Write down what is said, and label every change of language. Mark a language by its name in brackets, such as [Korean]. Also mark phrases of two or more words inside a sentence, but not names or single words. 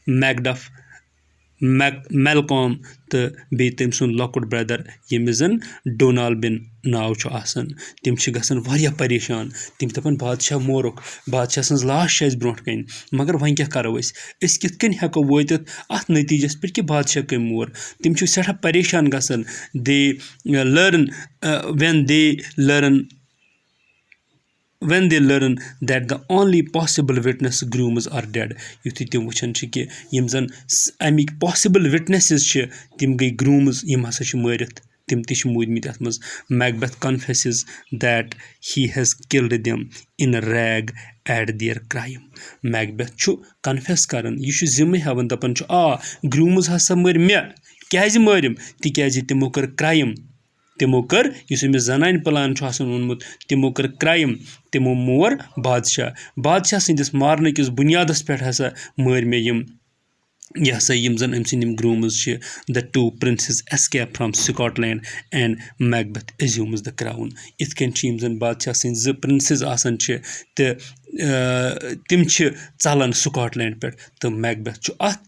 [Kashmiri] میلکام تہٕ بیٚیہِ تٔمۍ سُنٛد لۄکُٹ برٛدر ییٚمِس زَن ڈونالبِن ناو چھُ آسان تِم چھِ گژھان واریاہ پریشان تِم چھِ دَپان بادشاہ مورُکھ بادشاہ سٕنٛز لاش چھِ اَسہِ برونٛٹھ کَنۍ مگر وۄنۍ کیاہ کَرو أسۍ کِتھ کٔنۍ ہٮ۪کو وٲتِتھ اَتھ نٔتیٖجَس پٮ۪ٹھ کہِ بادشاہ کٔمۍ مور تِم چھِ سٮ۪ٹھاہ پریشان گژھان [English] when they learn that the only possible witness grooms are dead [Kashmiri] یُتھُے تِم وٕچھان چھِ کہِ یِم زَن اَمِکۍ پاسِبٕل وِٹنٮ۪سٕز چھِ تِم گٔے گرٛوٗمٕز یِم ہسا چھِ مٲرِتھ تِم تہِ چھِ موٗدمٕتۍ اَتھ منٛز [English] Macbeth confesses that he has killed them in rage at their crime [Kashmiri] میکبیتھ چھُ کَنفیس کَران یہِ چھُ ذِمہٕ ہٮ۪وان دَپان چھُ گرٛوٗمٕز ہسا مٲرۍ مےٚ کیٛازِ مٲرِم تِکیٛازِ تِمو کٔر کرٛایم تِمو کٔر یُس أمِس زنانہِ پٕلان چھُ آسان اوٚنمُت تِمو کٔر کرٛایم تِمو مور بادشاہ سٕنٛدِس مارنہٕ کِس بُنیادَس پٮ۪ٹھ ہسا مٲرۍ مےٚ یہِ ہسا یِم زَن أمۍ سٕنٛدۍ یِم گرٛوٗمٕز چھِ [English] the two princes escape from Scotland and Macbeth assumes the crown [Kashmiri] یِتھ کٔنۍ چھِ یِم زَن بادشاہ سٕنٛدۍ 2 پرٛنسِز آسان چھِ تہٕ تِم چھِ ژَلان سکاٹلینڈ پٮ۪ٹھ تہٕ میکبیتھ چھُ اَتھ